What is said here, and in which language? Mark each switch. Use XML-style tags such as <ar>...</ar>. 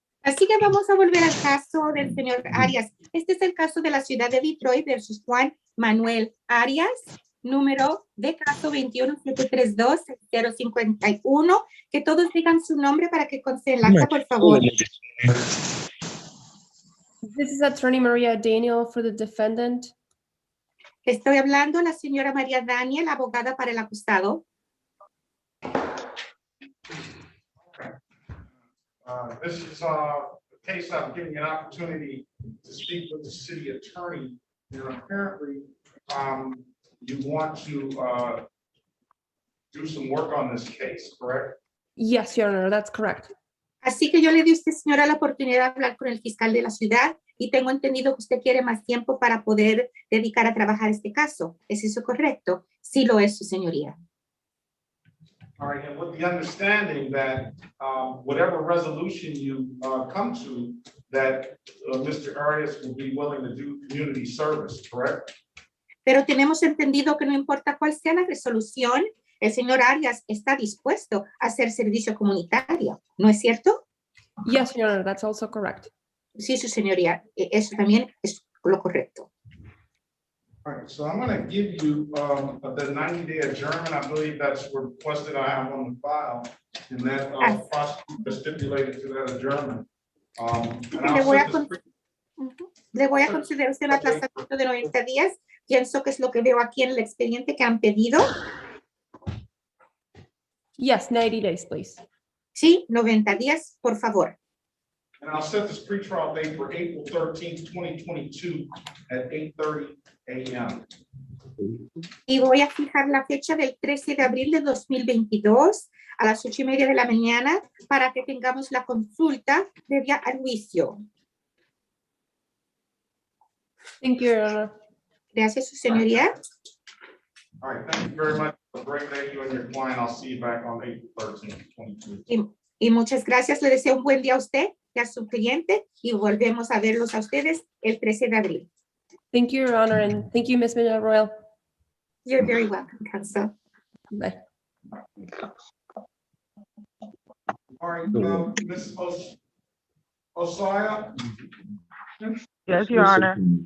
<es>Así que vamos a volver al caso del señor Arias. Este es el caso de la ciudad de Detroit versus Juan Manuel Arias, número de caso 21732-051. Que todos digan su nombre para que conste el acta, por favor.</es> <en>This is Attorney Maria Daniel for the defendant.</en> <es>Estoy hablando la señora María Daniel, abogada para el acusado.</es> <en>This is a case I'm giving you an opportunity to speak with the city attorney. And apparently, you want to do some work on this case, correct? Yes, Your Honor, that's correct.</en> <es>Así que yo le di a usted, señora, la oportunidad de hablar con el fiscal de la ciudad y tengo entendido que usted quiere más tiempo para poder dedicar a trabajar este caso. ¿Es eso correcto? Sí lo es, su señoría.</es> <en>All right, and with the understanding that whatever resolution you come to, that Mr. Arias will be willing to do community service, correct?</en> <es>Pero tenemos entendido que no importa cuál sea la resolución, el señor Arias está dispuesto a hacer servicio comunitario, ¿no es cierto?</es> <en>Yes, Your Honor, that's also correct.</en> <es>Sí, su señoría, eso también es lo correcto.</es> <en>All right, so I'm gonna give you, the 90-day adjournment. I believe that's requested. I have on the file. And that, prosecutor stipulated to that adjournment. And</en> <es>Le</es> <en>I'll</en> <es>voy a,</es> <en>set this.</en> <es>le voy a considerar un aplazamiento de 90 días. Pienso que es lo que veo aquí en el expediente que han pedido.</es> <en>Yes, 90 days, please.</en> <es>Sí, 90 días, por favor.</es> <en>And I'll set this pretrial date for April 13th, 2022 at 8:30 a.m.</en> <es>Y voy a fijar la fecha del 13 de abril de 2022 a las 8:30 de la mañana para que tengamos la consulta previa al juicio.</es> <en>Thank you, Your Honor.</en> <es>Gracias, su señoría.</es> <en>All right, thank you very much. Have a great day, you and your client. I'll see you back on April 13th, 2022.</en> <es>Y muchas gracias. Le deseo un buen día a usted y a su cliente y volvemos a verlos a ustedes el 13 de abril.</es> <en>Thank you, Your Honor, and thank you, Ms. Villarroel. You're very welcome, counsel. Bye. All right, Ms. Osaya? Yes, Your Honor.</en>